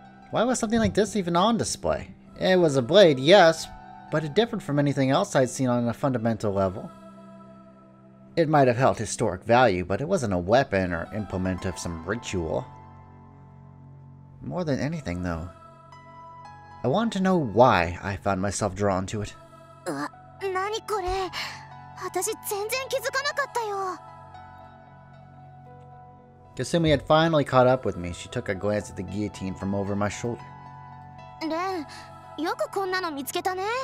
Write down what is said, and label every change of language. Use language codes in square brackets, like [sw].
[en] Why was something like this even on display? It was a blade, yes, but it differed from anything else I'd seen on a fundamental level. It might have held historic value, but it wasn't a weapon or implement of some ritual. More than anything, though, I wanted to know why I found myself drawn to it. [ja] 何これ？私全然気づかなかったよ。 [en] Kasumi had finally caught up with me. She took a glance at the guillotine from over my shoulder. [ja] レン、よくこんなの見つけたね。